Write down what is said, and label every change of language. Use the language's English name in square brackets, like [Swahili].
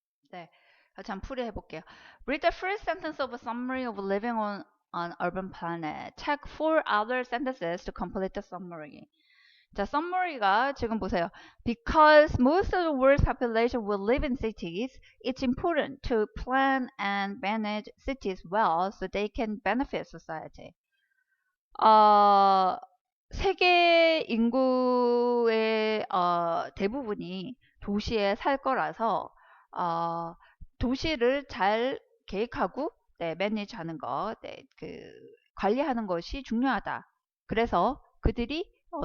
[Korean] 네, 같이 한번 풀이해 볼게요. [English] Read the first sentence of a summary of living on an urban planet. Check four other sentences to complete the summary. [Korean] 자, summary가 지금 보세요. [English] Because most of the world's population will live in cities, it's important to plan and manage cities well so they can benefit society. [Korean] 어, 세계 인구의 대부분이 도시에 살 거라서 어, 도시를 잘 계획하고 네, 매니지하는 거, 네, 그 관리하는 것이 중요하다. 그래서 그들이